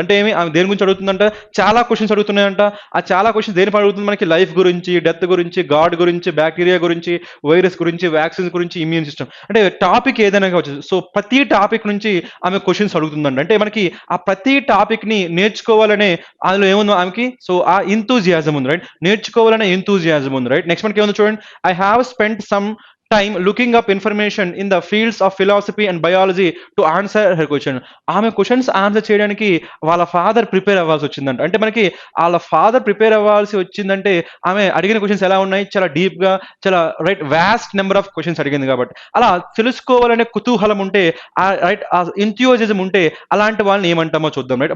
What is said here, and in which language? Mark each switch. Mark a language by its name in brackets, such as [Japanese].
[Telugu] అంటే ఏమి ఆమె దేని గురించి అడుగుతుందంట, చాలా క్వశ్చన్స్ అడుగుతున్నాయంట. ఆ చాలా క్వశ్చన్స్ దేనిపై అడుగుతుంది మనకి, లైఫ్ గురించి, డెత్ గురించి, గాడ్ గురించి, బ్యాక్టీరియా గురించి, వైరస్ గురించి, వ్యాక్సిన్స్ గురించి, ఇమ్యూన్ సిస్టమ్. అంటే టాపిక్ ఏదైనా కావచ్చు. సో ప్రతి టాపిక్ నుంచి ఆమె క్వశ్చన్స్ అడుగుతుందంట. అంటే మనకి ఆ ప్రతి టాపిక్ ని నేర్చుకోవాలనే అందులో ఏముందో ఆమెకి, సో ఆ ఇంతూజియాజం ఉంది, రైట్. నేర్చుకోవాలనే ఇంతూజియాజం ఉంది, రైట్. నెక్స్ట్ మనకి ఏముందో చూడండి, [English] I have spent some time looking up information in the fields of philosophy and biology to answer her question. [Telugu] ఆమె క్వశ్చన్స్ ఆన్సర్ చేయడానికి వాళ్ళ ఫాదర్ ప్రిపేర్ అవ్వాల్సి వచ్చిందంట. అంటే మనకి వాళ్ళ ఫాదర్ ప్రిపేర్ అవ్వాల్సి వచ్చిందంటే ఆమె అడిగిన క్వశ్చన్స్ ఎలా ఉన్నాయి, చాలా డీప్ గా, చాలా right [English] vast number of questions [Telugu] అడిగింది. కాబట్టి అలా తెలుసుకోవాలనే కుతూహలం ఉంటే, రైట్, ఆ ఎంథ్యూజిజం ఉంటే అలాంటి వాళ్ళని ఏమంటామో చూద్దాం, రైట్.